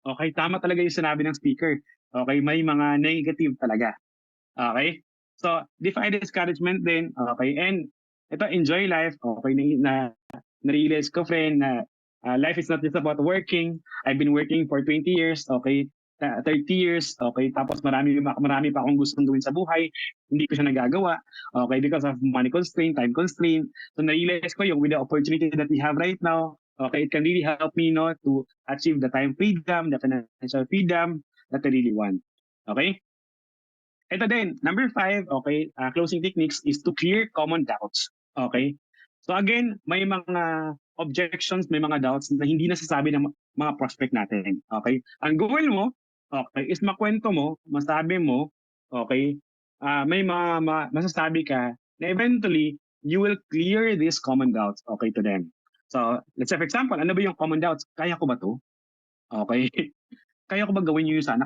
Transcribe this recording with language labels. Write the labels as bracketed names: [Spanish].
[Filipino] Okay, tama talaga yung sinabi ng speaker. Okay, may mga negative talaga. Okay? [English] So, defy discouragement din. Okay? And ito, enjoy life. Okay? [Filipino] Na-realize ko, [English] friend, na life is not just about working. I've been working for 20 years. Okay? 30 years. Okay? [Filipino] Tapos marami pa akong gustong gawin sa buhay. Hindi ko siya nagagawa. Okay? Because of money constraint, time constraint. So, na-realize ko yung [English] with the opportunity that we have right now, okay, it can really help me, no, to achieve the time freedom, the financial freedom that I really want. Okay? Ito din, number 5, okay, closing techniques is to clear common doubts. Okay? [Filipino] So again, may mga objections, may mga doubts na hindi nasasabi ng mga prospect natin. [English] Okay? [Filipino] Ang goal mo, okay, is makwento mo, masabi mo, okay, may masasabi ka na eventually, [English] you will clear these common doubts, [Filipino] okay, to them. So, let's say for example, ano ba yung common doubts? Kaya ko ba to? Okay? Kaya ko ba gawin yung sana?